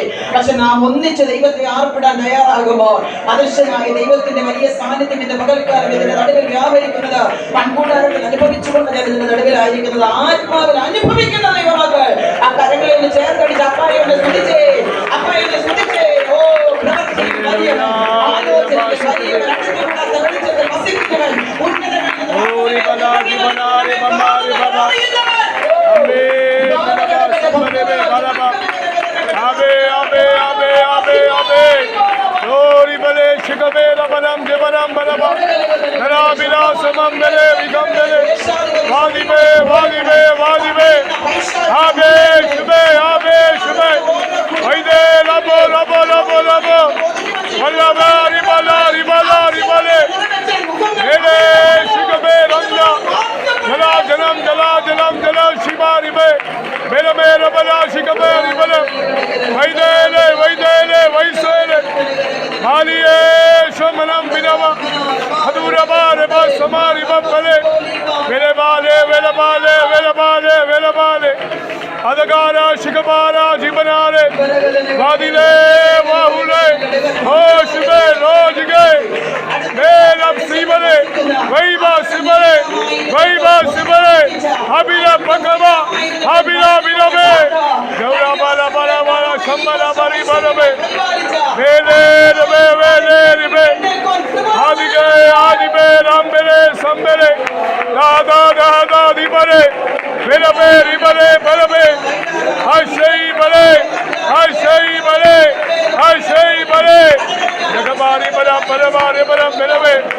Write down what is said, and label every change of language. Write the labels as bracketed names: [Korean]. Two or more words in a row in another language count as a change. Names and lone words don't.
[Malayalam] പക്ഷെ നാം ഒന്നിച്ച് ദൈവത്തെ ആർപ്പിടാൻ തയ്യാറാകുമ്പോൾ അദൃശ്യമായ ദൈവത്തിന്റെ വലിയ സാന്നിധ്യം ഇന്ന് പകൽക്കാലം ഇതിന്റെ നടുവിൽ വ്യാപരിക്കുന്നത് പൺകൂടാരത്തിൽ അനുഭവിച്ചുകൊണ്ട് ഞാൻ ഇതിന്റെ നടുവിലായിരിക്കുന്നത് ആത്മാവിൽ അനുഭവിക്കുന്ന ദൈവമക്കൾ ആ കരങ്ങളിൽ ചേർത്തടിച്ച് അപ്പായോട് സ്തുതിച്ചേ, അപ്പായോട് സ്തുതിച്ചേ. ഓ പ്രവൃത്തി വലിയ ആലോചന വലിയ രണ്ടൂടാത്ത വെളിച്ചത്തിൽ വസിക്കുന്നവൻ ഉന്നതനായ Abe, abe, abe, abe, abe. Narabilasamambele vigambele Vadibe Vadibe Vadibe Abe Shube Abe Shube Hayde Labo Labo Labo Labo Vallaba Ribala Ribala Ribale Hele Shikabe Ranga Jala Jalam Jala Jalam Jala Shiba Ribe Mera Mera Bala Shikabe Ribala Vaidele Vaidele Vaisele Maliye Shamanam Binava Haduraba Reba Samari Bapale Velebale Velebale Velebale Velebale Adagara Shikabara Jibanare Vadile Vahule Hoshbe Rojige Melab Sibale Vaiba Sibale Vaiba Sibale Habila Pakaba Habila Bilabe Gaura Bala Bala Bala Shambala Bari Balabe Vele Rebe Vele Rebe Adige Adibe Rambele Sambele Dada Dada Dibale Velabe Ribale Balabe Ashei Bale Ashei Bale Ashei Bale Jagabari Bala Balabari Bala Belabe